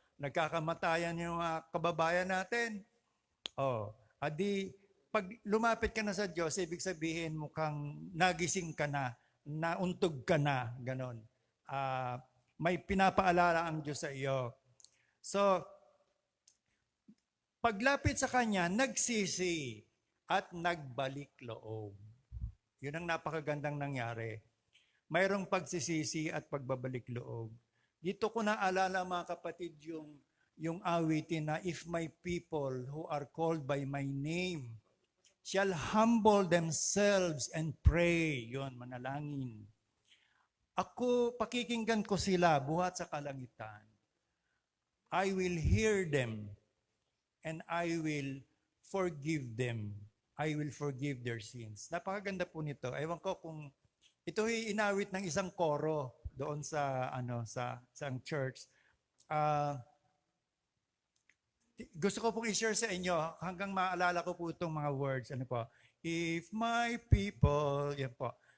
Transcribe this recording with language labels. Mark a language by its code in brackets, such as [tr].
[tl] Nagkakamatayan yung mga kababayan natin. Adi, pag lumapit ka na sa Diyos, ibig sabihin mukhang nagising ka na, nauntog ka na, ganon. May pinapaalala ang Diyos sa iyo. So, paglapit sa Kanya, nagsisi at nagbalik loob. Yun ang napakagandang nangyari. Mayroong pagsisisi at pagbabalik loob. Dito ko naalala mga kapatid yung awitin na, [en] if my people who are called by my name shall humble themselves and pray. [tl] Yun, manalangin. Ako, pakikinggan ko sila buhat sa kalangitan. [en] I will hear them and I will forgive them. I will forgive their sins. [tl] Napakaganda po nito. Ewan ko kung ito ay inawit ng isang koro doon sa isang church. Gusto ko pong i-share sa inyo hanggang maalala ko po itong mga words. Ano po? [en] If my people, [tl] yan po.